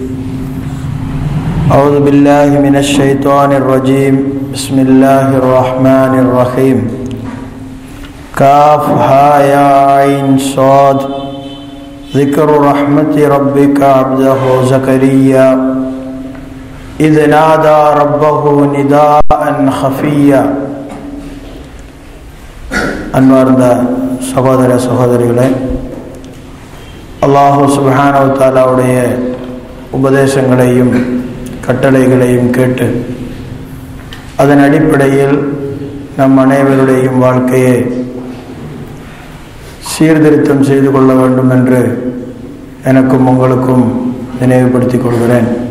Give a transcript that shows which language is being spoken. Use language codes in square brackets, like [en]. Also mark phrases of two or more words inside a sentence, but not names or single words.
[ar] أعوذ بالله من الشيطان الرجيم بسم الله الرحمن الرحيم كاف ها يا عين صاد ذكر رحمة ربك عبده زكريا إذ نادى ربه نداء خفيا [ta] அன்பார்ந்த சகோதர சகோதரிகளே, [ar] الله سبحانه و تعالى [ta] உபதேசங்களையும் கட்டளைகளையும் கேட்டு அதன் அடிப்படையில் நம் அனைவருடையும் வாழ்க்கையை சீர்திருத்தம் செய்து கொள்ள வேண்டும் என்று எனக்கும் உங்களுக்கும் நினைவுபடுத்திக் கொள்கிறேன்.